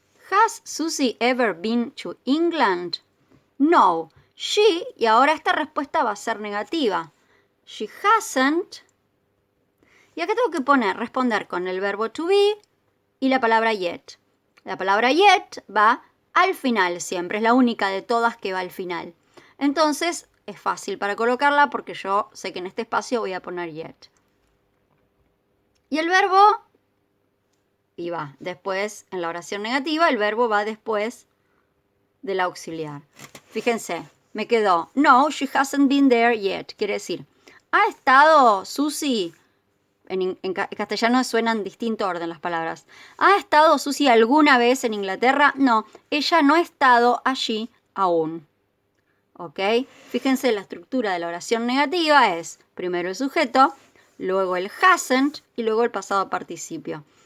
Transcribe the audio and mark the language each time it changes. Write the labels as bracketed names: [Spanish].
[English] Has Susie ever been to England? No. She, [Spanish] y ahora esta respuesta va a ser negativa. [English] She hasn't. [Spanish] Y acá tengo que responder con el verbo to be y la palabra yet. La palabra yet va al final siempre, es la única de todas que va al final. Entonces es fácil para colocarla porque yo sé que en este espacio voy a poner yet. Y el verbo, y va después, en la oración negativa, el verbo va después del auxiliar. Fíjense, me quedó, no, [English] she hasn't been there yet. [Spanish] Quiere decir, ¿ha estado Susie? En castellano suenan en distinto orden las palabras. ¿Ha estado Susie alguna vez en Inglaterra? No, ella no ha estado allí aún. ¿Ok? Fíjense, la estructura de la oración negativa es primero el sujeto, luego el hasn't y luego el pasado participio.